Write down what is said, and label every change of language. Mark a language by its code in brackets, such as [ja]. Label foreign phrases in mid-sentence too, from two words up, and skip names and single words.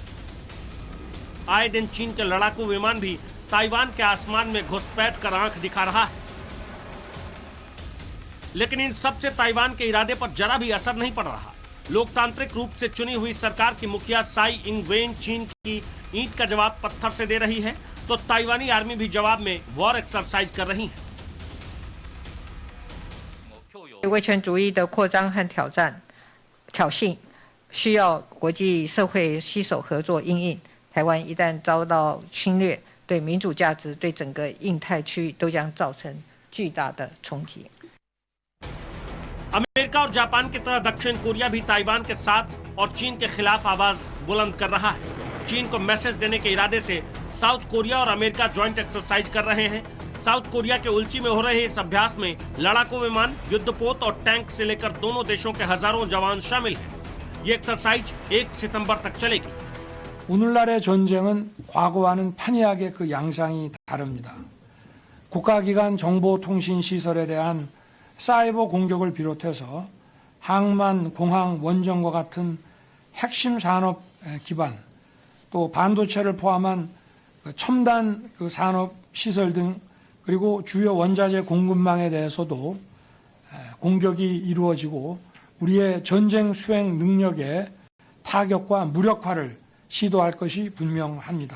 [hi] आए दिन चीन के लड़ाकू विमान भी ताइवान के आसमान में घुसपैठ कर आंख दिखा रहा है, लेकिन इन सबसे ताइवान के इरादे पर जरा भी असर नहीं पड़ रहा। लोकतांत्रिक रूप से चुनी हुई सरकार की मुखिया साई इंग वेन चीन की ईंट का जवाब पत्थर से दे रही है, तो ताइवानी आर्मी भी जवाब में [en] war exercise [hi] कर रही है। [zh] 威权主义的扩张和挑衅，需要国际社会携手合作因应。台湾一旦遭到侵略，对民主价值、对整个印太区域都将造成巨大的冲击。 [hi] अमेरिका और जापान की तरह दक्षिण कोरिया भी ताइवान के साथ और चीन के खिलाफ आवाज बुलंद कर रहा है। चीन को मैसेज देने के इरादे से साउथ कोरिया और अमेरिका [en] joint exercise [hi] कर रहे हैं। साउथ कोरिया के उल्ची में हो रहे इस अभ्यास में लड़ाकू विमान, युद्धपोत और टैंक से लेकर दोनों देशों के हजारों जवान शामिल हैं। ये एक्सरसाइज 1 सितंबर तक चलेगी। [ko] 오늘날의 전쟁은 과거와는 판이하게 그 양상이 다릅니다. 국가기관 정보통신시설에 대한 사이버 공격을 비롯해서 항만, 공항, 원전과 같은 핵심 산업 기반, 또 반도체를 포함한 첨단 산업 시설 등 그리고 주요 원자재 공급망에 대해서도 공격이 이루어지고 우리의 전쟁 수행 능력의 타격과 무력화를 시도할 것이 분명합니다.